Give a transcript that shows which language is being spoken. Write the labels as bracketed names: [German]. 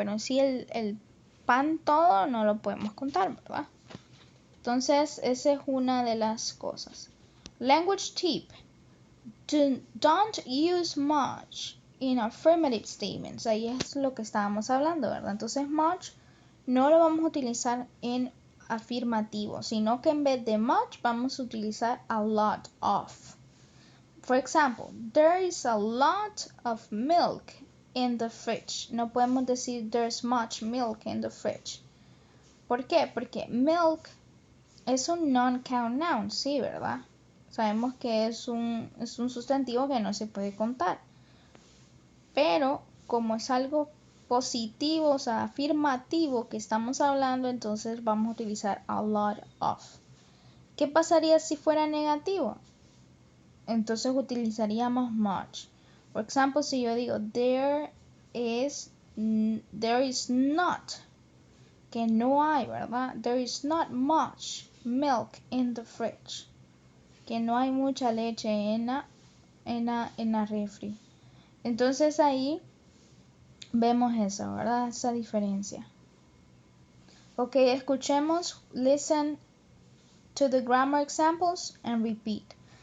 [Spanish] Pero sí el pan todo no lo podemos contar, ¿verdad? Entonces, esa es una de las cosas. [English] Language tip. Don't use much in affirmative statements. [Spanish] Ahí es lo que estábamos hablando, ¿verdad? Entonces, much no lo vamos a utilizar en afirmativo, sino que en vez de much vamos a utilizar a lot of. [English] For example, there is a lot of milk in the fridge. [Spanish] No podemos decir [English] there's much milk in the fridge. [Spanish] ¿Por qué? Porque milk es un non-count noun, sí, ¿verdad? Sabemos que es un sustantivo que no se puede contar. Pero como es algo positivo, o sea, afirmativo que estamos hablando, entonces vamos a utilizar a lot of. ¿Qué pasaría si fuera negativo? Entonces utilizaríamos much. Por ejemplo, si yo digo [English] there is not, [Spanish] que no hay, ¿verdad? [English] There is not much milk in the fridge. [Spanish] Que no hay mucha leche en la refri. Entonces ahí vemos eso, ¿verdad? Esa diferencia. Ok, escuchemos. [English] Listen to the grammar examples and repeat.